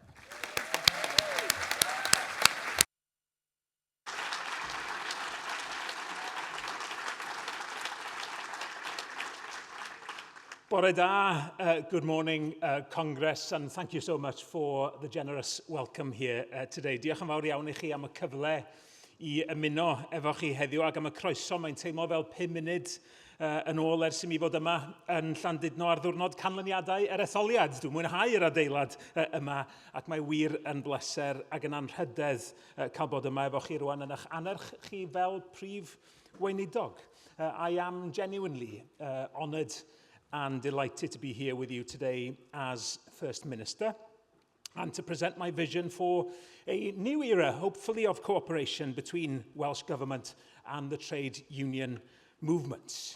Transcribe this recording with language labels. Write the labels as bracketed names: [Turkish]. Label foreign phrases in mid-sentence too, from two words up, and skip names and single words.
[Welsh] Bore da, [English] good morning, Congress, and thank you so much for the generous welcome here today. [Welsh] Diolch yn fawr iawn I chi am y cyfle I ymuno efo chi heddiw ac am y croeso. Mae'n teimlo fel 5 munud yn ôl ers I mi fod yma yn Llandudno ar ddiwrnod canlyniadau yr etholiad. Dwi'n mwynhau yr adeilad yma ac mae wir yn bleser ac yn anrhydedd cael bod yma efo chi rwan yn eich anerch chi fel Prif Weinidog. [English] I am genuinely honoured and delighted to be here with you today as First Minister and to present my vision for a new era, hopefully, of cooperation between Welsh Government and the trade union movement.